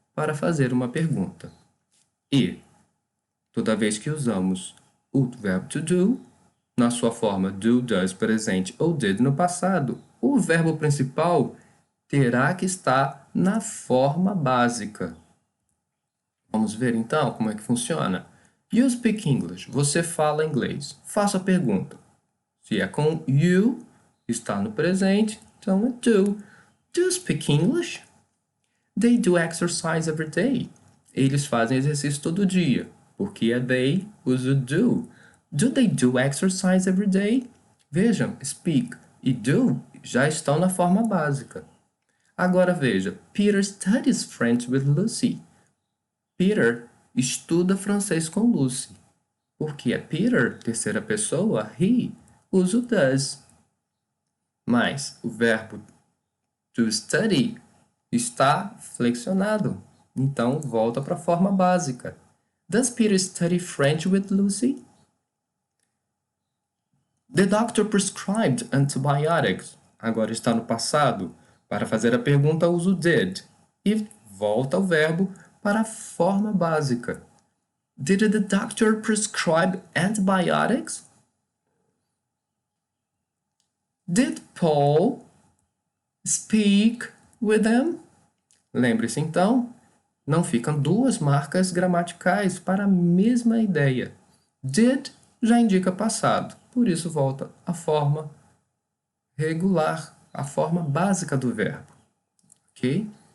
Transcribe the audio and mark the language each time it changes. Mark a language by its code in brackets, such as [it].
[pt] para fazer uma pergunta. E, toda vez que usamos o verbo to do, na sua forma do, does, presente ou did no passado, o verbo principal terá que estar na forma básica. Vamos ver então como é que funciona. [en] You speak English. [pt] Você fala inglês. Faça a pergunta. Se é com you, está no presente, então é do. [en] Do you speak English? They do exercise every day. [pt] Eles fazem exercício todo dia. Porque é they, usa do. [en] Do they do exercise every day? [pt] Vejam, speak e do já estão na forma básica. Agora veja, [en] Peter studies French with Lucy. [pt] Peter estuda francês com Lucy. Porque é Peter, terceira pessoa, he, usa o does. Mas o verbo to study está flexionado. Então, volta para a forma básica. [en] Does Peter study French with Lucy? The doctor prescribed antibiotics. [pt] Agora está no passado. Para fazer a pergunta, uso did. E volta o verbo para a forma básica. [en] Did the doctor prescribe antibiotics? Did Paul speak with them? [pt] Lembre-se então, não ficam duas marcas gramaticais para a mesma ideia. Did já indica passado, por isso volta à forma regular, a forma básica do verbo. Ok?